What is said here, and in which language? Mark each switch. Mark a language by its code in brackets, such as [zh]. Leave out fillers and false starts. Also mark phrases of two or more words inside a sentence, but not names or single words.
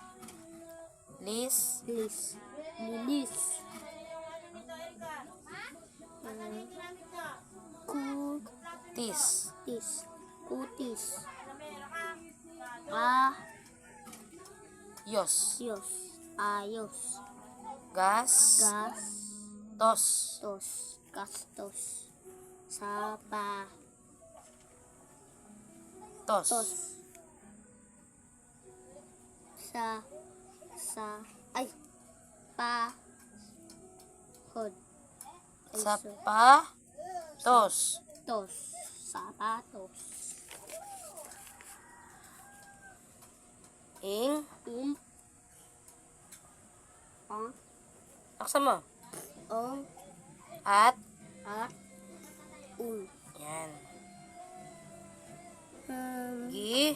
[tl] Lis. Lis. Lilis. Tis. Kutis. Kutis. A. Yos. Yos. Ayos. Gas. Gas. Tos. Tos. Gastos. Sapa. Tos. Tos. Ay. Pa. Hod. Ay, Sapa. Tos. Tos. Sapatos. Ing. Ang. Laksa mo. Ong. At. At. Un. Yan. Gi.